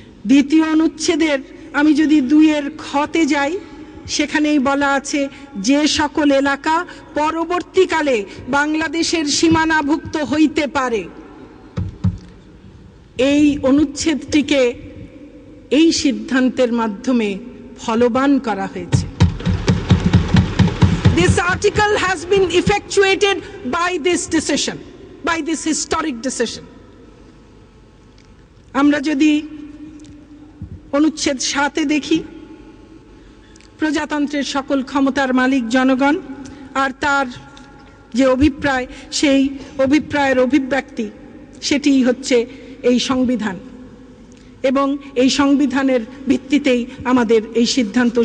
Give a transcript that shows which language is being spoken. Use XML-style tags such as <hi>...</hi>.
<bn>দ্বিতীয় অনুচ্ছেদের আমি যদি 2-এর খতে যাই, সেখানেই বলা আছে যে সকল এলাকা পরবর্তীকালে বাংলাদেশের সীমানাভুক্ত হইতে পারে। এই অনুচ্ছেদটিকে এই সিদ্ধান্তের মাধ্যমে ফলবান করা হয়েছে।</bn> <en>This article has been effectuated by this decision, by this historic decision.</en> <bn>আমরা যদি অনুচ্ছেদ 7-এ দেখি, প্রজাতন্ত্রের সকল ক্ষমতার মালিক জনগণ, আর তার যে অভিপ্রায়, সেই অভিপ্রায়ের অভিব্যক্তি সেটি হচ্ছে এই সংবিধান, এবং এই সংবিধানের ভিত্তিতেই আমাদের এই সিদ্ধান্ত।</bn>